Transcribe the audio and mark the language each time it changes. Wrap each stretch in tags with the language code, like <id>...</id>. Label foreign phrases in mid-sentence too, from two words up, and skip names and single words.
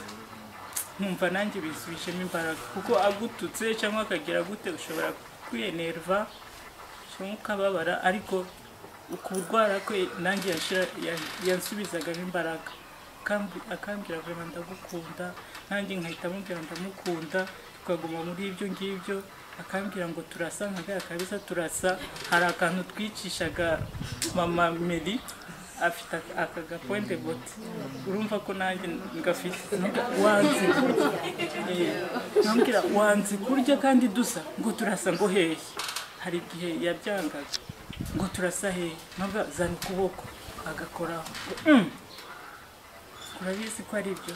<rw>Nkumva nanjye bisubijemo imbaraga, kuko agututse cyangwa akagira gute ushobora kwiyenerva cyangwa ukababara, ariko ukurwara kwe nanjye yansubizagamo imbaraga. Akambwira vraiment ndagukunda, nanjye nkahita mubwira ndamukunda, tukaguma muri ibyo ngibyo. Akambwira ngo turasa nkaga kabisa, turasa. Hari akantu twicishaga mama Mary, afite akaga</rw> <fr>point de botte,</fr> <rw>urumva ko nanjye ngafite. Wanze nambwira wanze kurya kandi dusa, ngo turasa ngo hehe. Hari igihe yabyangaga ngo turasa hehe, nabwo zana ukuboko agakoraho, urabizi ko ari byo.</rw>